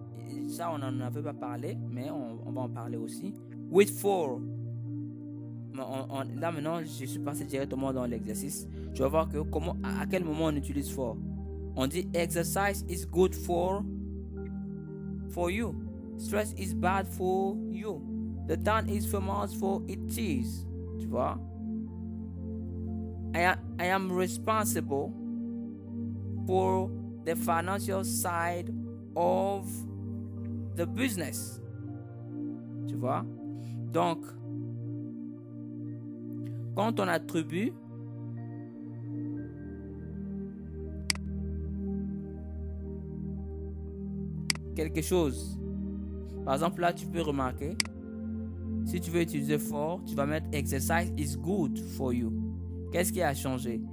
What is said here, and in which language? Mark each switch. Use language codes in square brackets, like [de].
[fr] Et ça, on n'en avait pas parlé, mais on va en parler aussi. With for. Là maintenant, je suis passé directement dans l'exercice. Tu vas voir que à quel moment on utilise for. On dit [en] exercise is good for for you. Stress is bad for you. The town is famous for its cheese. [fr] Tu vois? [en] I am responsible for the financial side of the business. [fr] Tu vois? Donc, quand on attribue quelque chose, par exemple là tu peux remarquer, si tu veux utiliser for, tu vas mettre [en] exercise is good for you. [fr] Qu'est-ce qui a changé?